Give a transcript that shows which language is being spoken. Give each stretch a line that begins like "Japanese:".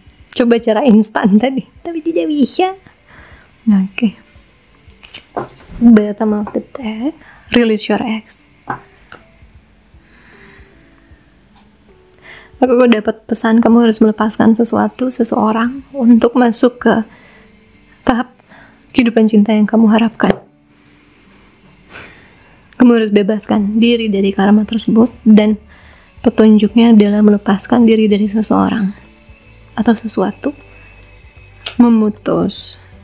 Indonesian: Coba cara instan tadi, tapi tidak bisa. Oke.
English: Bottom of the deck, release your ex.
Indonesian: Aku dapat pesan kamu harus melepaskan seseorang untuk masuk ke tahap kehidupan cinta yang kamu harapkan. Kamu harus bebaskan diri dari karma tersebut, dan petunjuknya adalah melepaskan diri dari seseorang atau sesuatu, memutus.